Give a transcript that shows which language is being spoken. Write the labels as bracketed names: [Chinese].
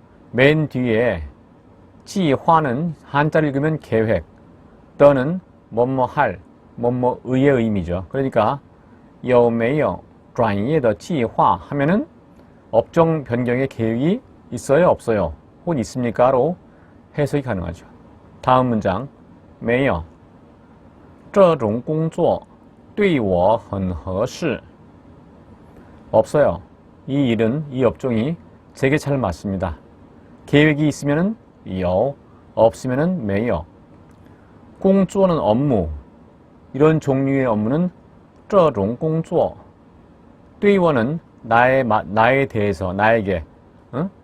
[Korean] 맨 뒤에 计划는 한자를 읽으면 계획, 더는 뭐뭐 할, 뭐뭐의 의미죠. 그러니까 [Chinese] 有没有转业的计划 [Korean] 하면은 업종 변경의 계획이 있어요, 없어요? 혹은 있습니까?로 해석이 가능하죠. 다음 문장 [Chinese] 没有这种工作对我很合适 [Korean] 없어요. 이 일은, 이 업종이 제게 잘 맞습니다. 계획이 있으면은 有, 없으면은 没有. 공조는 업무, 이런 종류의 업무는 这种工作. 对我는 나에 대해서, 나에게, 응?